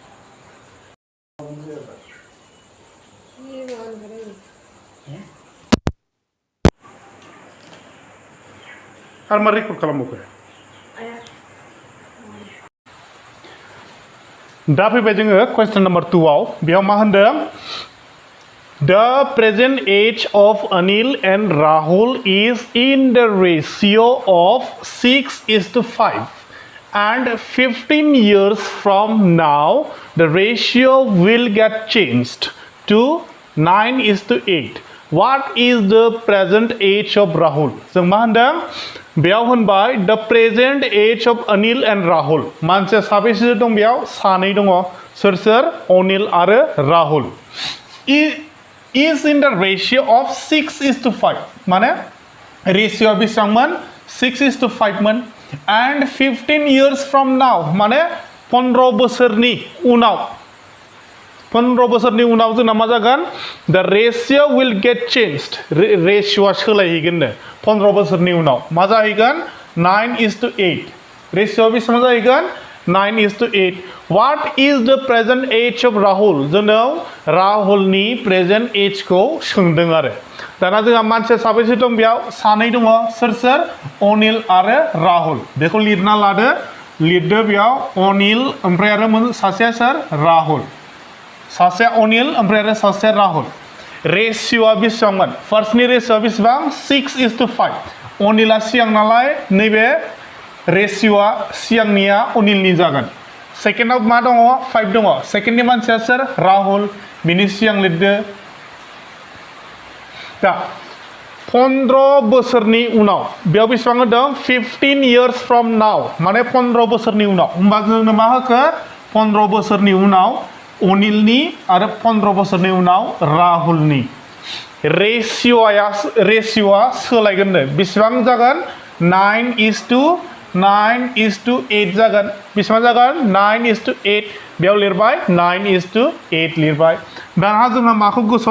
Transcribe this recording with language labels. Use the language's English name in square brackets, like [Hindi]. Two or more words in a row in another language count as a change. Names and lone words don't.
[Bodo] आरो मा रेकर्ड खालामबावखो दा फैबाय जोङो कुइसन नम्बर 2 आव बेयाव मा होनदों [English] The present age of Anil and Rahul is in the ratio of 6:5 and 15 years from now the ratio will get changed to 9:8. What is the present age of Rahul? [Bodo] जों मा होनदों बेयाव होनबाय [English] the present age of Anil and Rahul [Bodo] मानसिया साबेसे दं बेयाव सानै दङ सोर अनिल आरो राहुल [English] is in the ratio of 6:5 [Bodo] माने रेशियोआ बेसेबांमोन 6:5 मोन [English] and 15 years from now [Bodo] माने 15 बोसोरनि उनाव जोंना मा जागोन [English] the ratio will get changed [Bodo] रेशियोआ सोलायहैगोन 15 बोसोरनि उनाव मा जाहैगोन 9:8 रेशियोआ बेसेबां जाहैगोन 9:8 [English] What is the present age of Rahul? [Bodo] जोंनाव राहुलनि [English] present ageखौ [Bodo] सोंदों आरो दाना जोंहा मानसिया साबेसे दं बेयाव सानै दङ सोर अनिल आरो राहुल बेखौ लिरना लादो लिरदो बेयाव अनिल ओमफ्राय आरो सासेया सोर राहुल सासेया अनिल ओमफ्राय आरो सासेया राहुल रेशियोआ बेसेबांमोन फार्स्टनि रेशियोआ बेसेबां 6:5 अनिला सिगां नालाय नैबे रेशियोआ सिगांनिया अनिलनि जागोन सेकेन्डआव मा दङ 5 दङ सेकेन्डनि मानसिया सोर राहुल बिनि सिगां लिरदो दा 15 बोसोरनि उनाव बेयाव बेसेबां होदों [English] 15 years from now [Bodo] माने 15 बोसोरनि उनाव होमबा जोंनो मा होखो 15 बोसोरनि उनाव अनिलनि आरो 15 बोसोरनि उनाव राहुलनि रेशियोआ सोलायगोननो बेसेबां जागोन 9:8 जागोन बेसेबां जागोन 9:8 बेयाव लिरबाय 9:8 लिरबाय दाना जोंहा माखौ गोसोआव